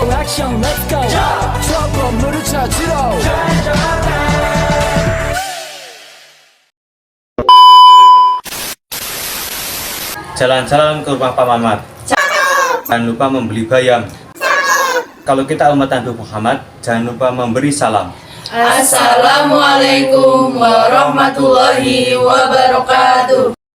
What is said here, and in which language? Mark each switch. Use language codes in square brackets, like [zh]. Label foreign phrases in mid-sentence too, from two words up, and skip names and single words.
[ko] 액션 [en] let's go [ko] 저 건물을 찾으러 [id] Jalan-jalan ke rumah Pak Mamat. Jangan lupa membeli bayam. Kalau kita umat Nabi Muhammad, jangan lupa memberi salam. [ar] السلام عليكم ورحمة الله وبركاته.